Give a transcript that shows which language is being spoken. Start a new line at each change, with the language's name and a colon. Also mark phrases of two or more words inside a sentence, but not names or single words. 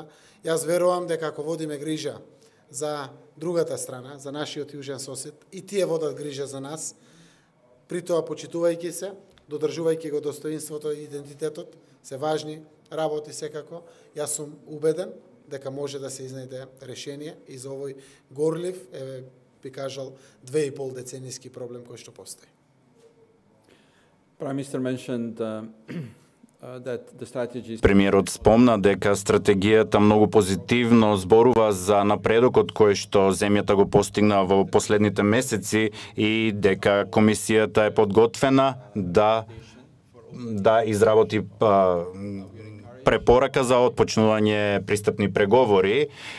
Macedonian: Јас верувам дека ако водиме грижа за другата страна, за нашиот јужен сосед, и тие водат грижа за нас, при тоа почитувајќи се, додржувајќи го достоинството и идентитетот, се важни работи секако. Јас сум убеден дека може да се изнајде решение и за овој горлив, би кажал, 2,5 деценијски проблем кој што постои.
English: Prime Minister mentioned that the strategy.
Macedonian: Премиерот спомна дека стратегијата многу позитивно зборува за напредокот кој што земјата го постигна во последните месеци и дека комисијата е подготвена да изработи препорака за отпочнување пристапни преговори.